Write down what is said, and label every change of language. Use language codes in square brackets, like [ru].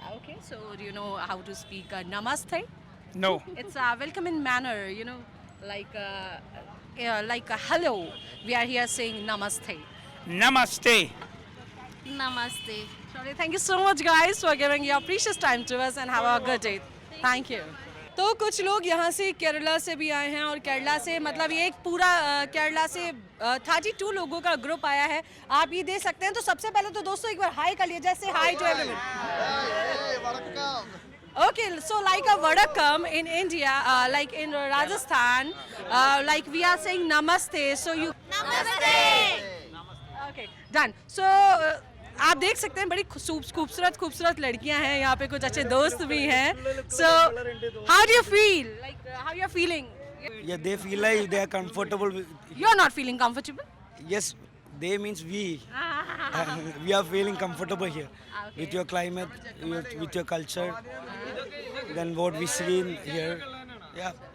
[en] Okay, so do you know how to speak Namaste? No. It's a welcoming manner, like a hello. We are here saying Namaste. Namaste. Namaste. Sorry, thank you so much guys for giving your precious time to us and have a good day. Thank you. [hi] तो कुछ लोग यहाँ से केरला से भी आए हैं, और केरला से मतलब ये एक पूरा केरला से 32 लोगों का ग्रुप आया है. आप ये देख सकते हैं. तो सबसे पहले तो दोस्तों एक बार हाई कर लीजिए, जैसे [en] Hi to everyone. Okay, so like a vadakkam in India, like in Rajasthan, like we are saying namaste. So you namaste. Okay, done. [hi] So आप देख सकते हैं बड़ी खूबसूरत लड़कियां हैं यहाँ पे, कुछ अच्छे दोस्त भी हैं. [en] So how do you feel? Like how you are feeling? Yeah, they feel like they are comfortable. You are not feeling comfortable? Yes, they means we. We are feeling comfortable here with your climate, with your culture. than what we see in here. Yeah.